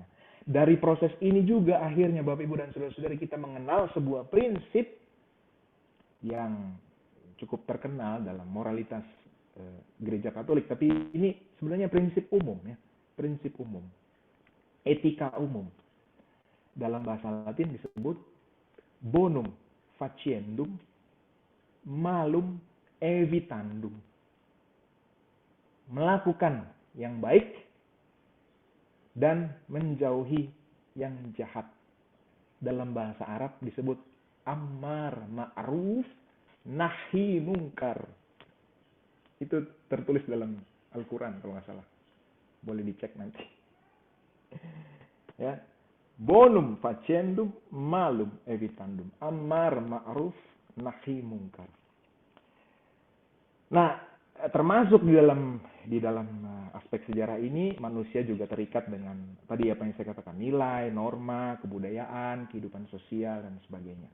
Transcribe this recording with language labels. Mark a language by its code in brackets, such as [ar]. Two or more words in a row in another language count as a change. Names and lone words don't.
[id] Dari proses ini juga akhirnya Bapak, Ibu, dan saudara-saudari kita mengenal sebuah prinsip yang cukup terkenal dalam moralitas gereja Katolik, tapi ini sebenarnya prinsip umum ya, prinsip umum, etika umum. Dalam bahasa Latin disebut [la] bonum faciendum malum evitandum. [id] Melakukan yang baik dan menjauhi yang jahat. Dalam bahasa Arab disebut [ar] أمر معروف نهي منكر. [id] Itu tertulis dalam Al-Quran kalau nggak salah. Boleh dicek nanti. Ya. [la] Bonum faciendum malum evitandum. [ar] أمر معروف نهي منكر. [id] Nah, termasuk di dalam di dalam aspek sejarah ini manusia juga terikat dengan tadi apa yang saya katakan, nilai, norma, kebudayaan, kehidupan sosial dan sebagainya.